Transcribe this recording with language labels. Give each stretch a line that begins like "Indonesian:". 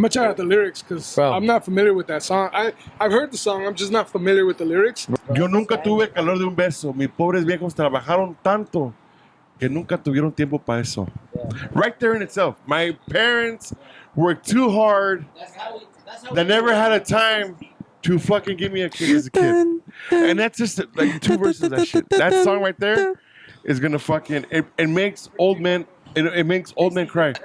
English: I'm gonna check out the lyrics because Bro. I'm not familiar with that song. I've heard the song. I'm just not familiar with the lyrics.
Spanish: Yo nunca tuve el calor de un beso. Mis pobres viejos trabajaron tanto que nunca tuvieron tiempo para eso.
English: Right there in itself. My parents worked too hard. They never had a time to fucking give me a kid as a kid. And that's just like 2 verses of that shit. That song right there is gonna fucking it makes old men cry.